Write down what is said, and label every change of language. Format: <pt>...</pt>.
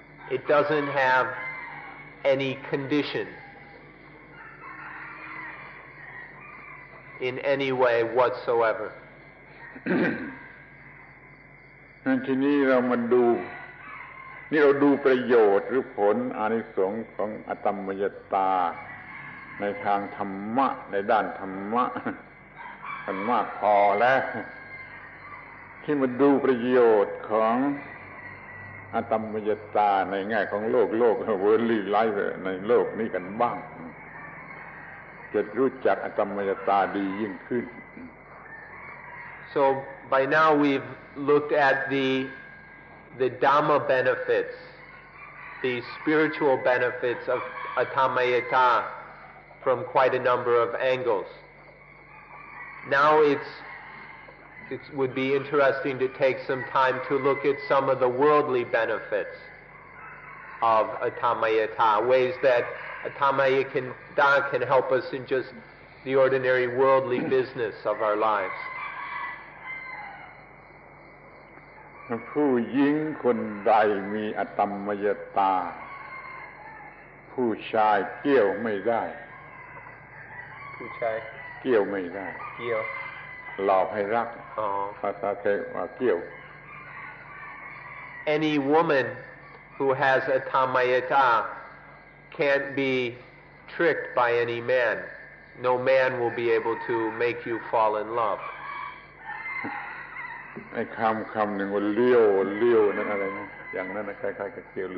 <en>It doesn't have any condition in any way whatsoever.</en> <th>ทีนี้เรามาดูนี่เราดูประโยชน์หรือผลอานิสงส์ของอตัมมยตาในทางธรรมะในด้านธรรมะมันมากพอแล้วที่มาดูประโยชน์ของอตัมมยตาในแง่ของโลกเวิร์ลลี่ไลฟ์ในโลกนี้กันบ้างจะรู้จักอตัมมยตาดียิ่งขึ้น</th> <en>So by now we've looked at the Dhamma benefits, the spiritual benefits of Atammayata from quite a number of angles. Now it would be interesting to take some time to look at some of the worldly benefits of Atammayata, ways that Atammayata can help us in just the ordinary worldly business of our lives.</en> <th>ผู้หญิงคนใดมีอตัมมยตาผู้ชายเกี่ยวไม่ได้ ผู้ชาย เกี่ยวไม่ได้ เกี่ยว หลอกให้รักภาษาไทยว่าเกี่ยว</th> <en>Any woman who has Atammayata can't be tricked by any man. No man will be able to make you fall in love.</en> <th>ไอ้คำหนึ่งว่าเลี้ยวนั่นอะไรนะอย่างนั้นคล้ายๆกับเกี่ยว</th>